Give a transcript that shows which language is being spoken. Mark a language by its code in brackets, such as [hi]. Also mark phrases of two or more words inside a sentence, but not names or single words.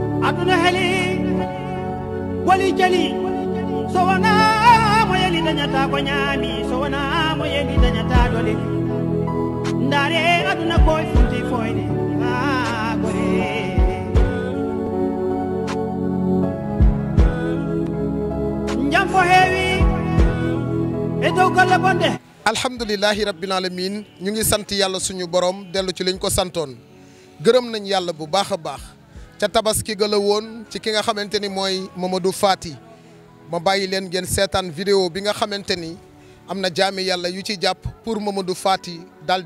[ff] aduna heli wali jali so wana mo yeli dañata ko ñaami so wana mo yeli dañata dole ndare aduna koy funti foyde gore njam fo heewi e dow golle bonde [ar] الحمد لله رب العالمين [wo] ñu ngi sant yàlla suñu borom dellu ci liñ ko santoon gërëm nañ yàlla bu baax a baax ca tabaski ga la woon ci ki nga xamante ni mooy Mamadou Faty ma bàyyi leen ngeen seetaan vidéo bi nga xamante ni am na jaami yàlla yu ci jàpp pour Mamadou Faty daal